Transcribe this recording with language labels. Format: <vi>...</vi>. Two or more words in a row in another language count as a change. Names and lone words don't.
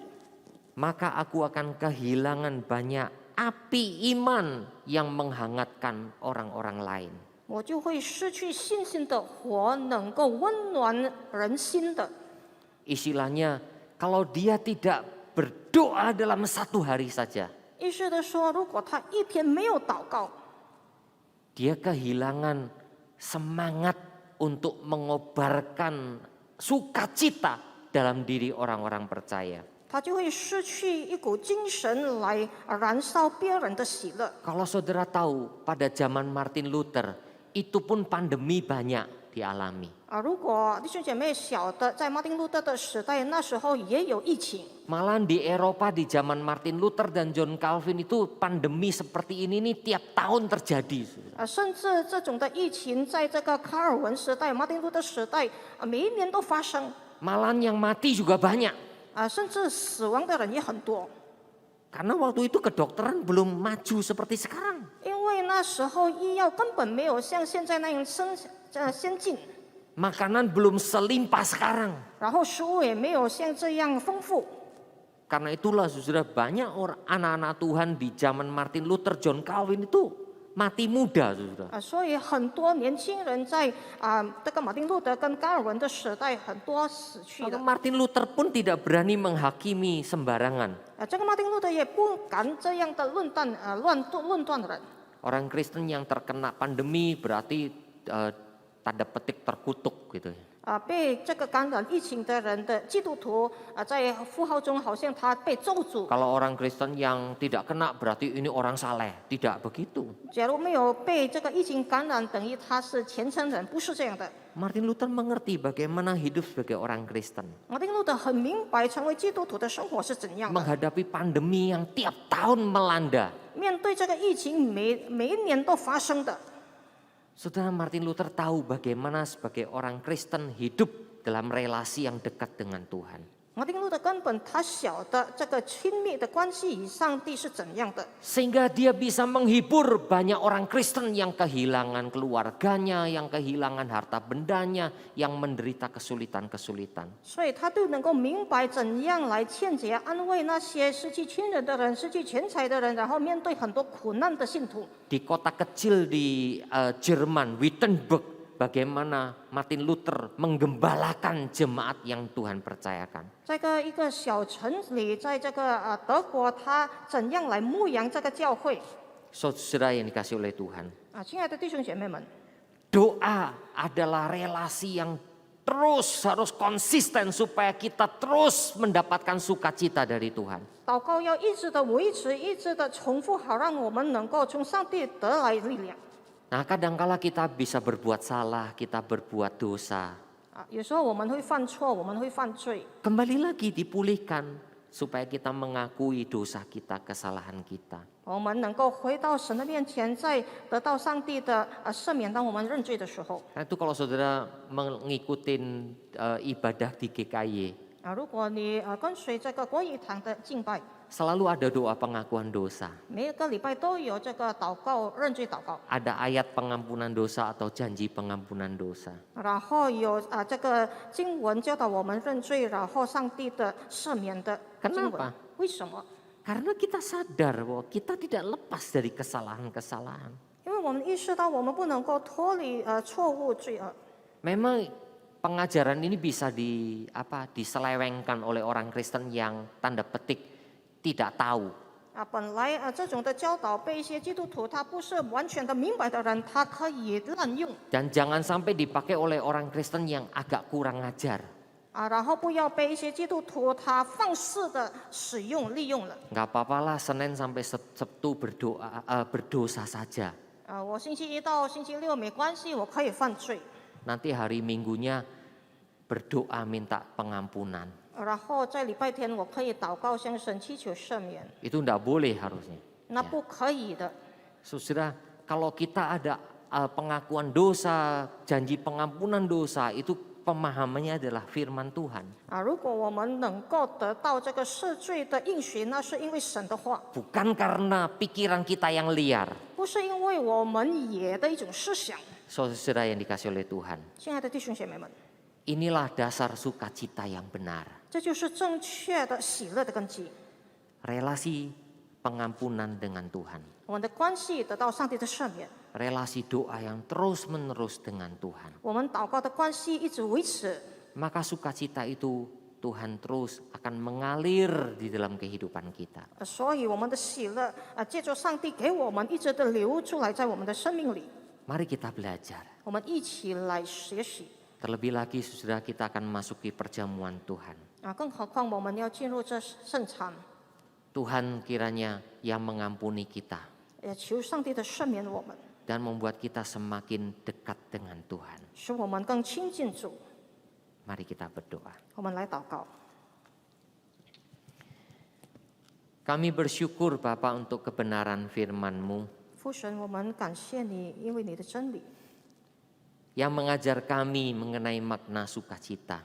<id>maka aku akan kehilangan banyak api iman yang menghangatkan orang-orang lain.</id> <zh>我就会失去信心的火，能够温暖人心的。</zh> <id>Istilahnya, kalau dia tidak berdoa dalam 1 hari saja,</id> <zh>意思的说，如果他一天没有祷告，</zh> <id>dia kehilangan semangat untuk mengobarkan sukacita dalam diri orang-orang percaya.</id> <zh>他就会失去一股精神来燃烧别人的喜乐。</zh> <id>Kalau saudara tahu, pada zaman Martin Luther, itu pun pandemi banyak dialami.</id> <zh>如果弟兄姐妹晓得，在马丁路德的时代，那时候也有疫情。</zh> <id>Malahan di Eropa di zaman Martin Luther dan John Calvin itu pandemi seperti ini tiap tahun terjadi.</id> <zh>甚至这种的疫情，在这个卡尔文时代、马丁路德时代，每一年都发生。</zh> <id>Malahan yang mati juga banyak.</id> <zh>甚至死亡的人也很多。</zh> <id>Karena waktu itu kedokteran belum maju seperti sekarang.</id> <zh>因为那时候医药根本没有像现在那样先进，</zh> <id>Makanan belum selimpah sekarang.</id> <zh>然后食物也没有像这样丰富。</zh> <id>Karena itulah saudara, banyak anak-anak Tuhan di zaman Martin Luther, John Calvin itu mati muda, saudara.</id> <zh>所以很多年轻人在这个马丁路德跟加尔文的时代，很多死去</zh> <id>Maka</id> <zh>的。</zh> <id>Martin Luther pun tidak berani menghakimi sembarangan.</id> <zh>这个马丁路德也不敢这样的论断人。</zh> <id>Orang Kristen yang terkena pandemi berarti tanda petik terkutuk gitu.</id> <zh>被这个感染疫情的人的基督徒在符号中好像他被咒诅。</zh> <id>Kalau orang Kristen yang tidak kena berarti ini orang saleh. Tidak begitu.</id> <zh>假如没有被这个疫情感染，等于他是虔诚人，不是这样的。</zh> <id>Martin Luther mengerti bagaimana hidup sebagai orang Kristen.</id> <zh>马丁路德很明白，成为基督徒的生活是怎样的。</zh> <id>Menghadapi pandemi yang tiap tahun melanda.</id> <zh>面对这个疫情，每一年都发生的。</zh> <id>Saudara, Martin Luther tahu bagaimana sebagai orang Kristen hidup dalam relasi yang dekat dengan Tuhan.</id> <zh>马丁路德根本他晓得这个亲密的关系与上帝是怎样的，</zh> <id>Sehingga dia bisa menghibur banyak orang Kristen yang kehilangan keluarganya, yang kehilangan harta bendanya, yang menderita kesulitan-kesulitan.</id> <zh>所以他就能够明白怎样来劝解安慰那些失去亲人的人、失去钱财的人，然后面对很多苦难的信徒。</zh> <id>Di kota kecil di Jerman, Wittenberg, bagaimana Martin Luther menggembalakan jemaat yang Tuhan percayakan.</id> <zh>在一个小城里，在这个德国，他怎样来牧养这个教会？</zh> <id>Saudara yang dikasih oleh Tuhan.</id> <zh>亲爱的弟兄姐妹们，</zh> <id>Doa adalah relasi yang terus harus konsisten supaya kita terus mendapatkan sukacita dari Tuhan.</id> <zh>祷告要一直的维持，一直的重复，好让我们能够从上帝得来力量。</zh> <id>Nah, kadangkala kita bisa berbuat salah, kita berbuat dosa.</id> <zh>有时候我们会犯错，我们会犯罪。</zh> <id>Kembali lagi dipulihkan supaya kita mengakui dosa kita, kesalahan kita.</id> <zh>我们能够回到神的面前，在得到上帝的赦免。当我们认罪的时候，</zh> <id>Nah, itu kalau saudara mengikuti ibadah di GKY,</id> <zh>如果你跟随这个国语堂的敬拜，</zh> <id>selalu ada doa pengakuan dosa.</id> <zh>每一个礼拜都有这个祷告认罪祷告，</zh> <id>Ada ayat pengampunan dosa atau janji pengampunan dosa.</id> <zh>然后有这个经文教导我们认罪，然后上帝的赦免的经文</zh> <id>Kenapa?。</id> <zh>为什么？</zh> <id>Karena kita sadar bahwa kita tidak lepas dari kesalahan-kesalahan.</id> <zh>因为我们意识到我们不能够脱离错误罪恶。</zh> <id>Memang pengajaran ini bisa diselewengkan oleh orang Kristen yang tanda petik tidak tahu.</id> <zh>本来这种的教导被一些基督徒他不是完全的明白的人，他可以滥用。</zh> <id>Dan jangan sampai dipakai oleh orang Kristen yang agak kurang ajar.</id> <zh>然后不要被一些基督徒他放肆的使用利用了。</zh> <id>Nggak apa-apa lah Senin sampai Sabtu berdosa saja.</id> <zh>我星期一到星期六没关系，我可以犯罪。</zh> <id>Nanti hari Minggunya berdoa minta pengampunan.</id> <zh>然后在礼拜天我可以祷告向神祈求赦免，</zh> <id>Itu nggak boleh harusnya.</id> <zh>那不可以的。</zh> <id>Saudara, kalau kita ada pengakuan dosa, janji pengampunan dosa, itu pemahamannya adalah firman Tuhan.</id> <zh>如果我们能够得到这个赦罪的应许，那是因为神的话，</zh> <id>Bukan karena pikiran kita yang liar.</id> <zh>不是因为我们野的一种思想。</zh> <id>Saudara yang dikasih oleh Tuhan,</id> <zh>亲爱的弟兄姐妹们，</zh> <id>inilah dasar sukacita yang benar.</id> <zh>这就是正确的喜乐的根基。</zh> <id>Relasi pengampunan dengan Tuhan.</id> <zh>我们的关系得到上帝的赦免，</zh> <id>Relasi doa yang terus-menerus dengan Tuhan.</id> <zh>我们祷告的关系一直维持，</zh> <id>Maka sukacita itu Tuhan terus akan mengalir di dalam kehidupan kita.</id> <zh>所以我们的喜乐借着上帝给我们一直的流出来，在我们的生命里，</zh> <id>Mari kita belajar.</id> <zh>我们一起来学习</zh> <id>Terlebih lagi saudara, kita akan memasuki perjamuan Tuhan.</id> <zh>更何况我们要进入这圣餐，</zh> <id>Tuhan kiranya yang mengampuni kita</id> <zh>也求上帝的赦免我们，</zh> <id>dan membuat kita semakin dekat dengan Tuhan.</id> <zh>使我们更亲近主。</zh> <id>Mari kita berdoa.</id> <zh>我们来祷告。</zh> <id>Kami bersyukur Bapa untuk kebenaran firman-Mu</id> <zh>父神，我们感谢你，因为你的真理</zh> <id>yang mengajar kami mengenai makna sukacita.</id>